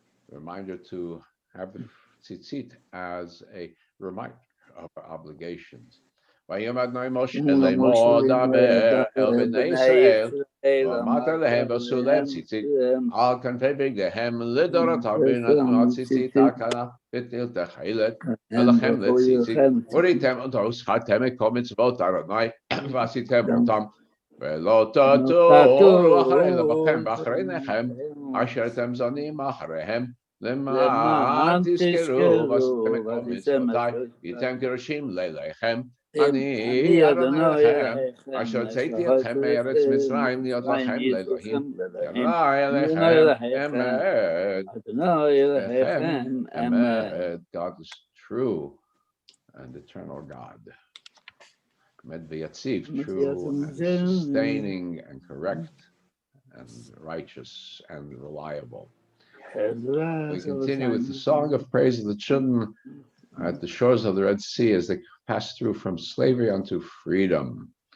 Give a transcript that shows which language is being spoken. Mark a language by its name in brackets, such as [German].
[English] Reminder to have the tzitzit as a reminder of our obligations. [Hebrew] ויאמר אדוני משה לאמור דבר אל בני ישראל ואמרת להם ועשו להם ציצית על כנפי בגדיהם לדורותם ונתנו ציצית הקלה ותיל תכלת ולכם לציצית וראיתם אותו ושכרתם את כל מצוות אדוני ועשיתם אותם ולא תטורו אחרי לבבכם ואחריניכם אשר אתם זונים אחריהם למען תזכרו ועשיתם את כל מצוותיי ייתם קירושים ליליכם אני אדוני לכם, אשר הוצאתי אתכם מארץ מצרים להיות לכם לאלוהים, ירא אליכם אמת, לכם אמת. [English] God is true and eternal God. Emet v'yatziv, true and sustaining and correct and righteous and reliable. We continue with the song of praise of the children at the shores of the Red Sea as they pass through from slavery unto freedom.